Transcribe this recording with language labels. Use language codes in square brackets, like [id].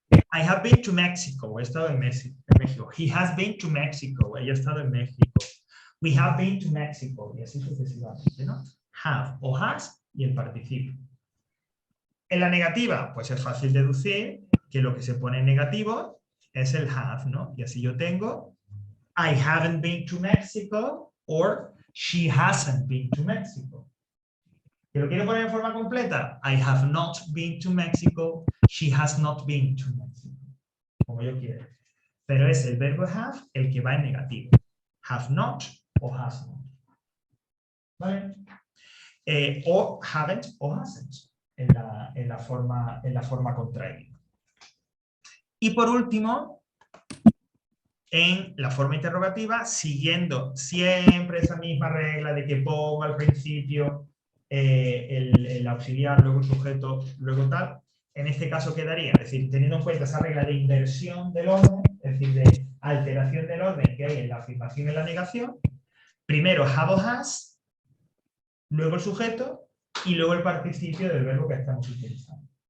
[en] I have been to Mexico. [es] He estado en México. [en] He has been to Mexico. [es] Ella ha estado en México. [en] We have been to Mexico. [es] Y así sucesivamente, ¿no? Have o has y el participio. En la negativa, pues es fácil deducir que lo que se pone en negativo es el have, ¿no? Y así yo tengo [en] I haven't been to Mexico [es] or she hasn't been to Mexico. ¿Que lo quiero poner en forma completa? [en] I have not been to Mexico, she has not been to Mexico. [es] Como yo quiero. Pero es el verbo have el que va en negativo. Have not o has not. ¿Vale? O haven't o hasn't en la forma contraída. Y por último, en la forma interrogativa, siguiendo siempre esa misma regla de que pongo al principio el auxiliar, luego el sujeto, luego tal, en este caso quedaría, es decir, teniendo en cuenta esa regla de inversión del orden, es decir, de alteración del orden que hay en la afirmación y en la negación, primero have o has, luego el sujeto y luego el participio del verbo que estamos utilizando.